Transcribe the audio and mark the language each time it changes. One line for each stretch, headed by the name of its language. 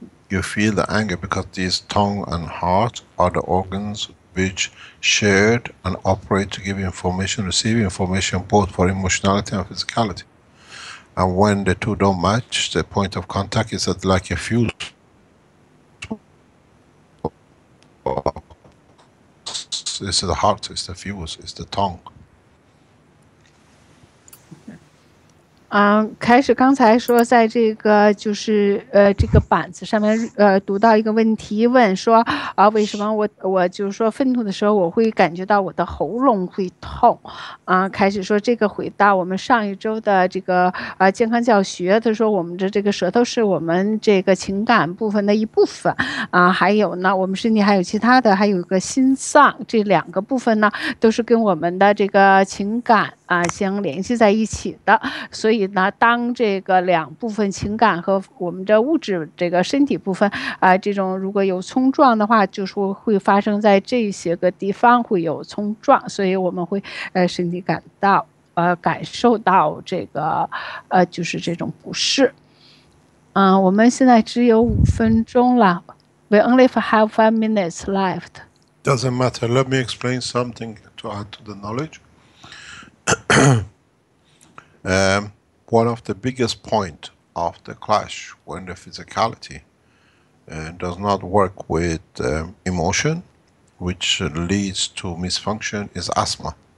English: You feel the anger because these tongue and heart are the organs which shared and operate to give information, receive information both for emotionality and physicality. And when the two don't match, the point of contact is like a fuse. It's the heart, it's the fuse, it's the tongue.
Chinese: 开始刚才说，在这个就是这个板子上面读到一个问题，问说为什么我就是说愤怒的时候，我会感觉到我的喉咙会痛开始说这个回到我们上一周的这个健康教学，他说我们的这个舌头是我们这个情感部分的一部分还有呢，我们身体还有其他的，还有一个心脏，这两个部分呢都是跟我们的这个情感相联系在一起的，所以呢，当这个两部分情感和我们的物质这个身体部分这种如果有冲撞的话，就是会发生在这些个地方会有冲撞，所以我们会身体感受到这个就是这种不适。我们现在只有5分钟了 ，
English: We only have 5 minutes left. Doesn't matter. Let me explain something to add to the knowledge. One of the biggest point of the clash when the physicality does not work with emotion, which leads to misfunction, is asthma.